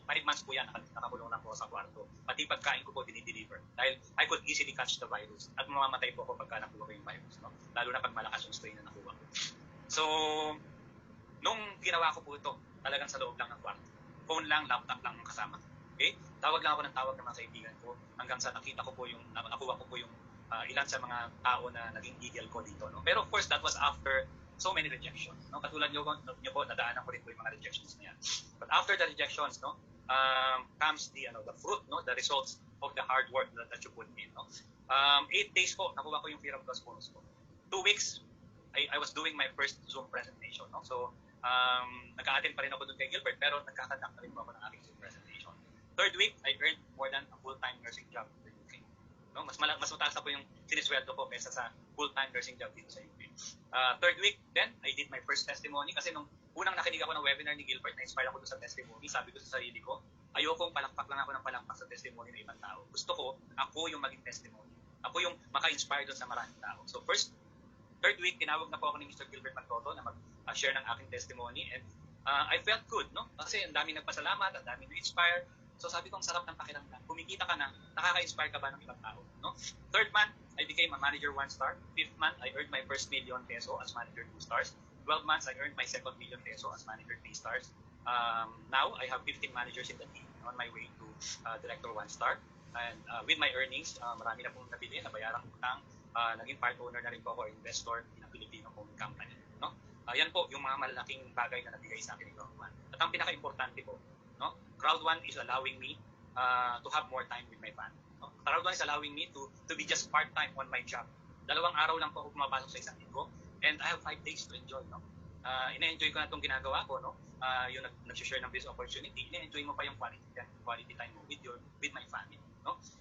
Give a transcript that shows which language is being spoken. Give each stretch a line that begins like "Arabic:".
Filipino: 5 months po yan, nakakulong lang po sa kwarto. Pati pagkain ko po dinideliver.
English: Dahil I could easily catch the virus.
Filipino: At mamamatay po ako pagka nakuha ko yung virus. No? Lalo na pag malakas yung strain na nakuha ko. So, nung ginawa ko po ito, talagang sa loob lang ng kwarto. Phone lang, laptop lang ang kasama. Okay? Tawag lang ako ng tawag ng mga kaibigan ko hanggang sa nakuha ko po yung ilan sa mga tao na naging eagle ko dito. No? Pero of course,
English: that was after so many rejections.
Filipino: No? Katulad nyo po, nadaanan ko rin po yung mga rejections na yan.
English: But after the rejections, no, comes the fruit, no, the results of the hard work that you put in. No?
Filipino: 8 days po, nakuha ko yung Fear of Loss bonus ko. 2 weeks,
English: I was doing my first Zoom presentation.
Filipino: No? So, nag-a-attend pa rin ako doon kay Gilbert, pero nagkakadak na rin po ako ng aking Zoom presentation.
English: 3rd week, I earned more than a full-time nursing job in the UK.
Filipino: No? Mas mataas na po yung sinisweldo ko kaysa sa full-time nursing job dito sa UK. 3rd week,
English: then, I did my first testimony
Filipino: kasi nung unang nakinig ako ng webinar ni Gilbert, na-inspire ako doon sa testimony, sabi ko sa sarili ko, ayokong palakpak lang ako ng palakpak sa testimony ng ibang tao. Gusto ko, ako yung maging testimony. Ako yung maka-inspire doon sa maraming tao. So 3rd week, tinawag na po ako ni Mr. Gilbert Manfoto na mag-share ng aking testimony
English: and I felt good,
Filipino: no? Kasi ang daming nagpasalamat, ang daming na-inspire. So sabi ko, ang sarap ng pakiramdam. Kumikita ka na, nakaka-inspire ka ba ng ibang tao, no?
English: 3rd month, I became a manager 1 star. 5th month, I earned my first million peso as manager 2 stars. 12 months, I earned my second million peso as manager 3 stars. Now, I have 15 managers in the team on my way to director 1 star. And with my earnings,
Filipino: marami na pong nabili, nabayaran ko utang. Naging part owner na rin po ako, investor in a Filipino-owned company. No? Yan po yung mga malalaking bagay na nabigay sa akin ni Crowd 1. At ang pinaka-importante po, no?
English: Crowd 1 is allowing me to have more time with my family. No? Crowd 1 is allowing me to be just part-time on my job.
Filipino: 2 araw lang po ako pumapasok sa isang linggo,
English: and I have 5 days to enjoy,
Filipino: no? Ina-enjoy ko na itong ginagawa ko, no? Yung nag-share ng business opportunity, ina-enjoy mo pa yung quality time mo with my family, no?